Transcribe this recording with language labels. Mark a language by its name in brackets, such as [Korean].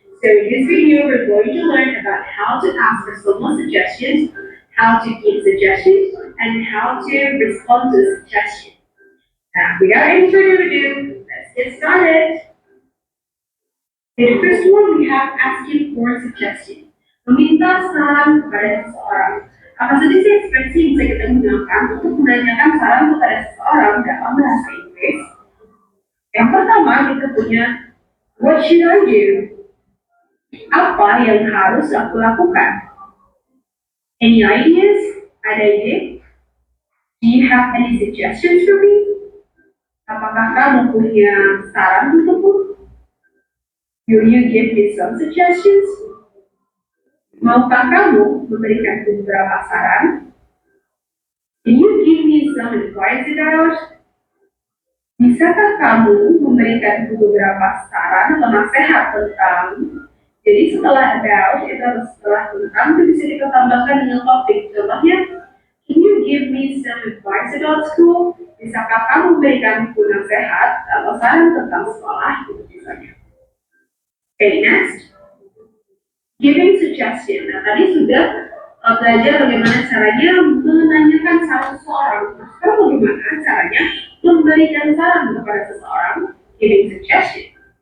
[English] So in this video, we're going to learn about how to ask for someone's suggestions, how to give suggestions, and how to respond to suggestions. Now, without any further ado, let's get started. Okay, the first one we have asking for suggestion. [Indonesian] Meminta saran kepada seseorang. Apa saja sih ekspresi yang bisa kita gunakan untuk menanyakan saran kepada seseorang dalam bahasa Inggris? Yang pertama kita punya [English] what should I do? [Indonesian] Apa yang harus aku lakukan? [English] Any ideas? [Indonesian] Ada ide? [English] Do you have any suggestions for me? [Indonesian] Apakah kamu punya saran untukku? [English] Will you give me some suggestions? [Indonesian] Maukah kamu memberikan beberapa saran? [English] Can you give me some advice about? [Indonesian] Bisakah kamu memberikan beberapa saran atau nasihat tentang? Jadi setelah about itu atau setelah tentang itu bisa kita tambahkan dengan topik. [English] Contohnya, can you give me some advice about school? [Indonesian] Bisakah kamu memberikanku nasihat atau saran tentang sekolah? Gitu misalnya. [English] Okay, next. Giving suggestion. [Indonesian] Nah, tadi sudah belajar bagaimana caranya menanyakan saran seseorang. Nah, sekarang bagaimana caranya memberikan saran kepada seseorang? [English] Giving suggestion.